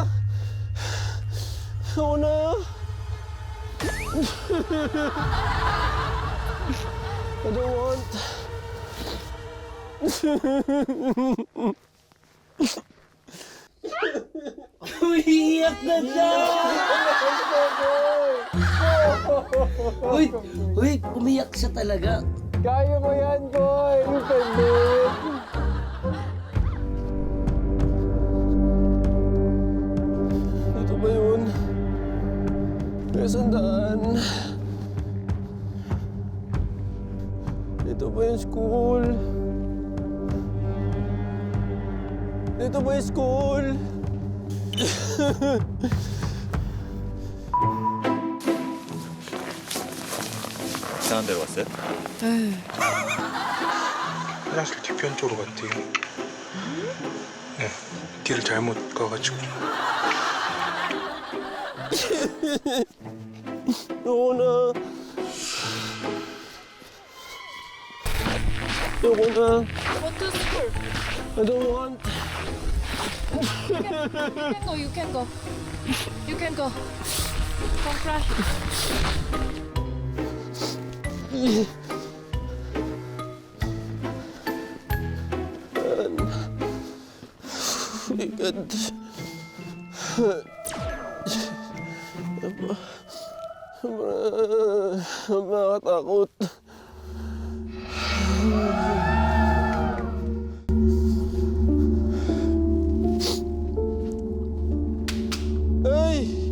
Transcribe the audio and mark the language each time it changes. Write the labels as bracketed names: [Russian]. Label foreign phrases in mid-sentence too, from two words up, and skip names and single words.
[Filipino] Ayoko na! [English] I don't want. [Filipino] Umiiyak na siya! Uy! Uy! Umiyak siya talaga. Kaya mo yan, boy! Independent! Dito ba yun? May sandaan. Dito ba yung school? Dito ba yung school? [Korean] 이상한 데로 왔어요? 화장실 뒤편 쪽으로 갔대요. 네, 길을 잘못 가가지고. [Filipino] Ayoko na. Ayoko na. [English] What to school? I don't want. You can go. You can go. Don't cry. My God. [Filipino] Nakakatakot. Ay!